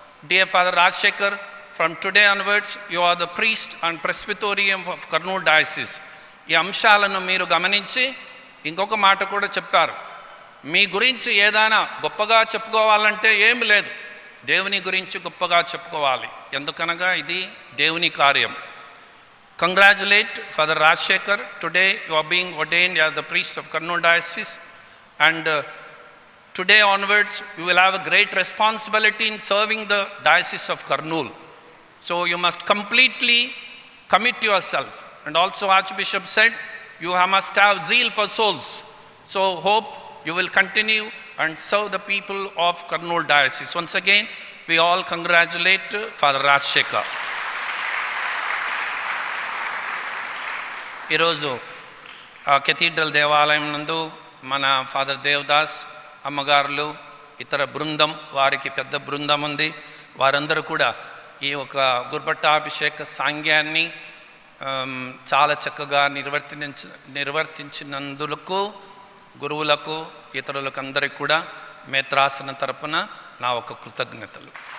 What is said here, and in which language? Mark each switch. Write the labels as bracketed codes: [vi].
[en] Dear father Rajasekhar, from today onwards you are the priest and presbyterium of Kurnool diocese. [te] ఈ అంశాలను మీరు గమనించి ఇంకొక మాట కూడా చెప్పారు. మీ గురించి ఏదైనా గొప్పగా చెప్పుకోవాలంటే ఏమి లేదు, దేవుని గురించి గొప్పగా చెప్పుకోవాలి, ఎందుకనగా ఇది దేవుని కార్యం. [en] Congratulate Father Rajshekhar. Today you are being ordained as the priest of Kurnool Diocese, and today onwards you will have a great responsibility in serving the Diocese of Kurnool. So you must completely commit yourself. And also Archbishop said you must have zeal for souls. So hope you will continue and serve the people of Kurnool Diocese. Once again, we all congratulate Father Rajshekhar. [te] ఈరోజు cathedral దేవాలయం నందు మన father Devdas అమ్మగారులు, ఇతర బృందం, వారికి పెద్ద బృందం ఉంది, వారందరూ కూడా ఈ ఒక గురుపట్టాభిషేక సాంగ్యాన్ని చాలా చక్కగా నిర్వర్తించినందుకు గురువులకు, ఇతరులకు అందరికీ కూడా మేత్రాసన తరపున నా ఒక కృతజ్ఞతలు.